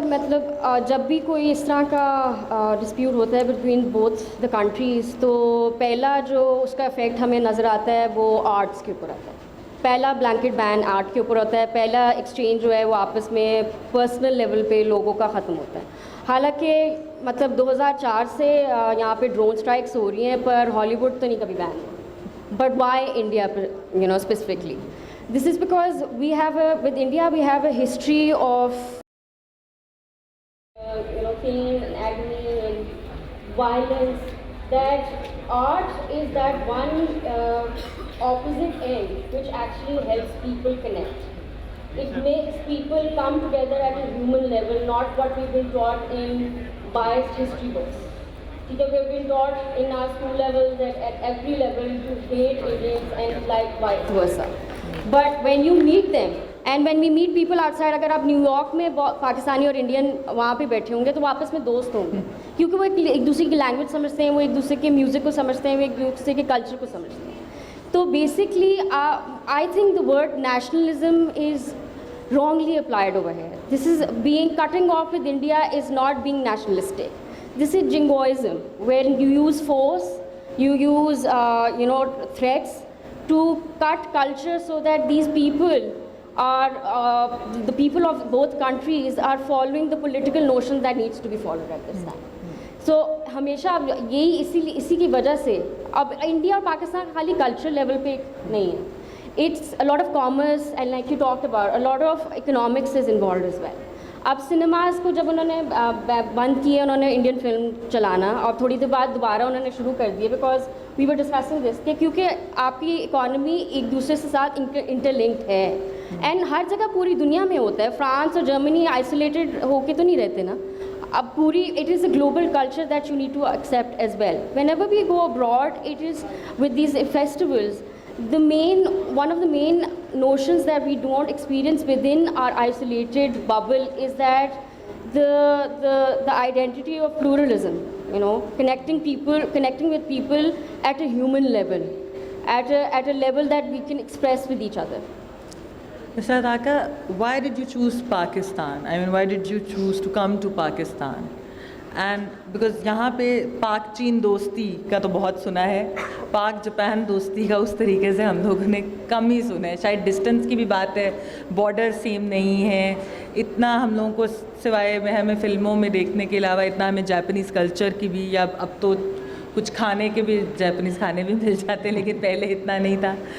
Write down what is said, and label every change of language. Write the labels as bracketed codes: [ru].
[ur] مطلب جب بھی کوئی اس طرح کا ڈسپیوٹ ہوتا ہے [en] between both the countries, [ur] تو پہلا جو اس کا افیکٹ ہمیں نظر آتا ہے وہ آرٹس کے اوپر آتا ہے. پہلا بلینکٹ بین آرٹ کے اوپر ہوتا ہے. پہلا ایکسچینج جو ہے وہ آپس میں پرسنل لیول پہ لوگوں کا ختم ہوتا ہے. حالانکہ مطلب 2004 سے یہاں پہ ڈرون اسٹرائکس ہو رہی ہیں, پر ہالی ووڈ تو نہیں کبھی بین ہوا. [en] But why India specifically? This is because we have with India we have a history of pain and agony and violence, that art is that one opposite end which actually helps people connect. It makes people come together at a human level, not what we've been taught in biased history books. Because we've been taught in our school levels that at every level to hate Indians and like vice versa. But when you meet them, and when we meet people out side, [ur] اگر آپ new York میں پاکستانی اور Indian وہاں پہ بیٹھے ہوں گے تو وہ آپس میں دوست ہوں گے, کیونکہ وہ ایک دوسرے کی لینگویج سمجھتے ہیں, وہ ایک دوسرے کے میوزک کو سمجھتے ہیں, وہ ایک دوسرے کے کلچر کو سمجھتے ہیں. [en] تو basically I think the word nationalism is wrongly applied over here. This is being cutting off with India is not being nationalistic. This is jingoism, where you use force, you use threats to cut culture so that these people are the people of both countries are following the political notion that needs to be followed at this time. [ur] So ہمیشہ اب یہی اسی کی وجہ سے اب India اور پاکستان خالی کلچر لیول پہ نہیں ہے. [en] It's a lot of commerce and like you talked about, a lot of economics is involved as well. [ur] اب سنیماز کو جب انہوں نے بند کیے انہوں نے انڈین فلم چلانا, اور تھوڑی دیر بعد دوبارہ انہوں نے شروع کر دیے, [en] because we were discussing this [ur] کہ کیونکہ آپ کی اکانومی ایک دوسرے سے ساتھ انٹرلنکڈ ہے, اینڈ ہر جگہ پوری دنیا میں ہوتا ہے. فرانس اور جرمنی آئسولیٹڈ ہو کے تو نہیں رہتے نا, اب پوری [en] It is a global culture that you need to accept as well. Whenever we go abroad it is with these festivals, one of the main notions that we don't experience within our isolated bubble is that the identity of pluralism, connecting with people at a human level, at a level that we can express with each other. Mr. Ataka, why did you choose Pakistan? I mean, why did you choose to come to Pakistan? [ur] And because یہاں پہ پاک چین دوستی کا تو بہت سنا ہے, پاک جاپان دوستی کا اس طریقے سے ہم لوگوں نے کم ہی سنا ہے. شاید ڈسٹینس کی بھی بات ہے, بارڈر سیم نہیں ہے, اتنا ہم لوگوں کو سوائے ہمیں فلموں میں دیکھنے کے علاوہ اتنا ہمیں جاپنیز کلچر کی بھی, یا اب تو کچھ کھانے کے بھی جاپنیز کھانے بھی مل جاتے, لیکن پہلے اتنا نہیں تھا.